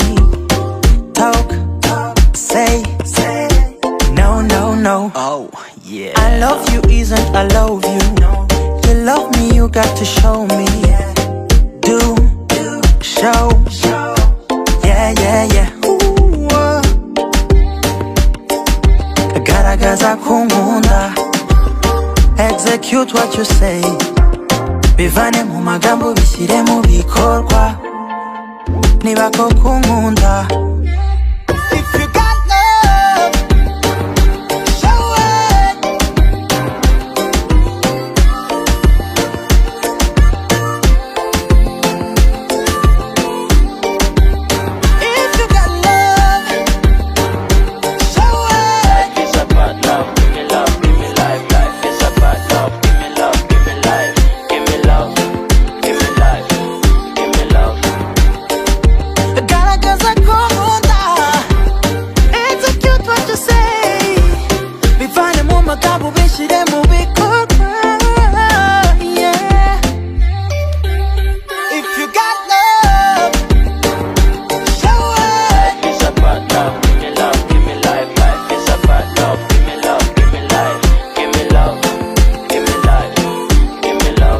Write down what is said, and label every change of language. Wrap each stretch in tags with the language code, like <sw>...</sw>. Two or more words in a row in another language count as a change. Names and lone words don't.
<en>Talk, say, no, no, no. Oh, yeah. I love you isn't I love you. You love me, you got to show me. Do, show, yeah, yeah, yeah.</en> <rw>Ooh, garagaza kunkunda.</rw> <en>Execute what you say,</en> <rw>bivane mu magambo bishyire mu bikorwa. Niba koko unkunda,</rw> <en>if you got love, show it. If you got love, show it. Life is about love, give me love, give me life. Life is about love, give me love, give me life. Give me love, give me life, give me love.</en> <rw>Garagaza kunkunda,</rw> <en>execute what you say,</en> <rw>bivane mu magambo bishyire mu bikorwa.</rw> <en>Yeah. If you got love, show it. Life is about love, give me love, give me life. Life is about love, give me love, give me life. Give me love, give me life, give me love.</en>